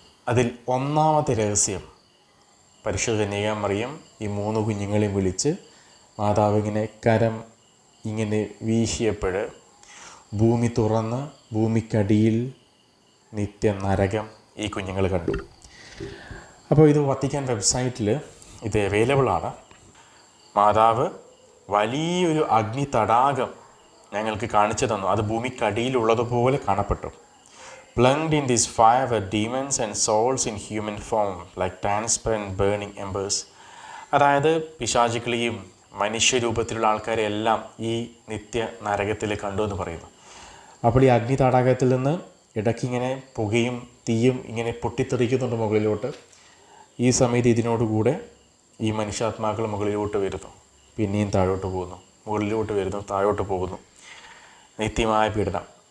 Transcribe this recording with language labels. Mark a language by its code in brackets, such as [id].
[ml] അതിൽ ഒന്നാമത്തെ രഹസ്യം, പരിശുദ്ധ കന്യകാമറിയം ഈ 3 കുഞ്ഞുങ്ങളെയും വിളിച്ച് മാതാവിങ്ങനെ കരം ഇങ്ങനെ വീശിയപ്പോൾ ഭൂമി തുറന്ന് ഭൂമിക്കടിയിൽ നിത്യ നരകം ഈ കുഞ്ഞുങ്ങൾ കണ്ടു. അപ്പോൾ ഇത് വത്തിക്കാൻ വെബ്സൈറ്റിൽ ഇത് അവൈലബിളാണ്. മാതാവ് വലിയൊരു അഗ്നി തടാകം ഞങ്ങൾക്ക് കാണിച്ചു തന്നു. അത് ഭൂമിക്കടിയിലുള്ളതുപോലെ കാണപ്പെട്ടു. [en] Plunged in this fire were demons and souls in human form like transparent burning embers. [ml] അതായത് പിശാചുക്കളെയും മനുഷ്യരൂപത്തിലുള്ള ആൾക്കാരെ എല്ലാം ഈ നിത്യ നരകത്തിൽ കണ്ടു എന്ന് പറയുന്നു. അപ്പോൾ ഈ അഗ്നി തടാകത്തിൽ നിന്ന് ഇടയ്ക്കിങ്ങനെ പുകയും തീയും ഇങ്ങനെ പൊട്ടിത്തെറിക്കുന്നുണ്ട് മുകളിലോട്ട്. ഈ സമയത്ത് ഇതിനോടുകൂടെ ഈ മനുഷ്യാത്മാക്കൾ മുകളിലോട്ട് വരുന്നു, പിന്നെയും താഴോട്ട് പോകുന്നു, മുകളിലോട്ട് വരുന്നു, താഴോട്ട് പോകുന്നു. നിത്യമായ പീഡനം.